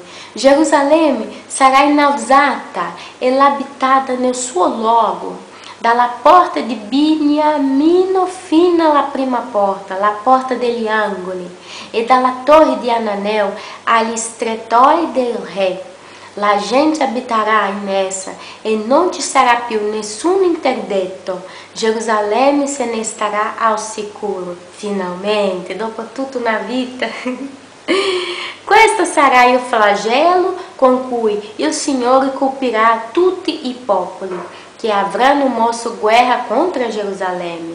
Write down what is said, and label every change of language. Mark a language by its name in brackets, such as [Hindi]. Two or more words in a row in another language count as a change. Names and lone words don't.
[Italian] Gerusalemme sarà innalzata e abitada nel suo luogo, dalla porta di Beniamino fino alla prima porta, la porta degli angoli, e dalla torre di Ananel agli strettori del re. La gente [Portuguese] abitará nessa e não [Italian] ci sarà più nessun interdetto. Gerusalemme se ne starà al sicuro. Finalmente, dopo tutta una vita. Questo sarà il flagello con cui il Signore colpirà tutti i popoli che avranno mosso guerra contro Gerusalemme.